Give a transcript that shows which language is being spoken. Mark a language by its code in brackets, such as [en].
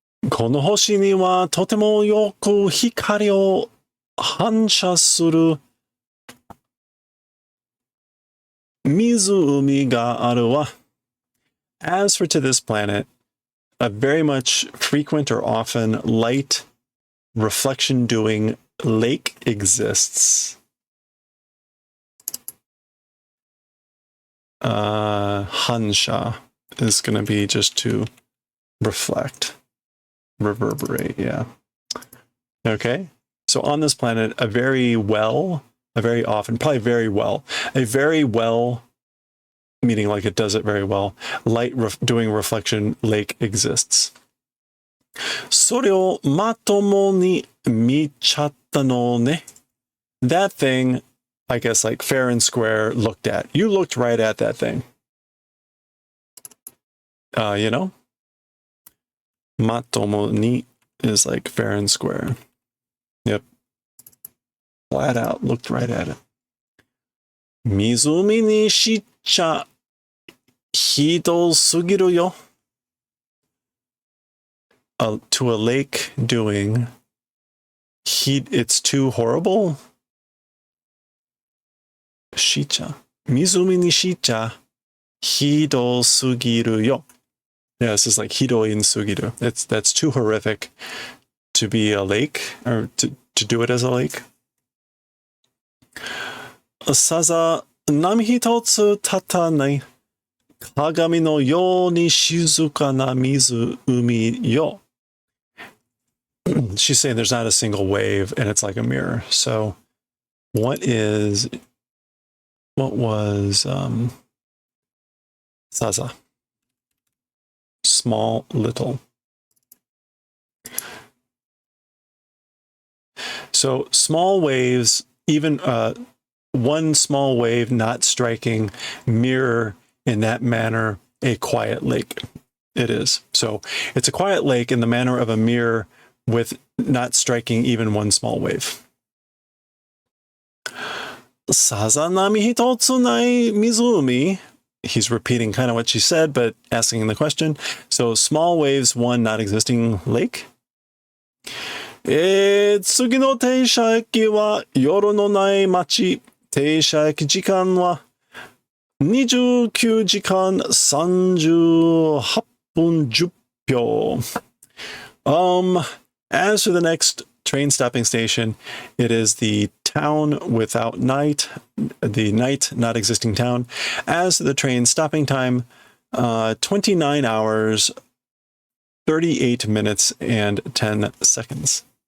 [ja] この星にはとてもよく光を反射する湖があるわ. [en] As for to this planet, a very much frequent or often light reflection doing lake exists. Hansha is going to be just to reflect, reverberate, yeah. Okay, so on this planet, a very well, meaning like it does it very well, light doing reflection lake exists. [ja] それをまともに見ちゃったのね. [en] That thing, I guess like fair and square, looked at. You looked right at that thing. You know? Matomo ni is like fair and square. Yep. Flat out, looked right at it. [ja] Mizumi ni shicha hido sugiru yo. [en] To a lake doing heat, it's too horrible. [ja] Shicha. Mizumi ni shicha hido sugiru yo. [en] Yeah, this is like hido in sugiru. That's too horrific to be a lake, or to do it as a lake. [ja] さざ、波一つ立たない。鏡のように静かな湖よ. [en] She's saying there's not a single wave and it's like a mirror. So what was Saza? Small, little. So small waves, even one small wave not striking, mirror in that manner a quiet lake. It is. So it's a quiet lake in the manner of a mirror with not striking even one small wave. [ja] Sazanami hitotsu nai mizumi. [en] He's repeating kind of what she said, but asking the question. So small waves, one not existing lake. [ja] 次の停車駅は夜のない街。停車駅時間は29時間38分10秒. [en] As for the next train stopping station, it is the town without night, the night not existing town. As the train stopping time, 29 hours, 38 minutes, and 10 seconds.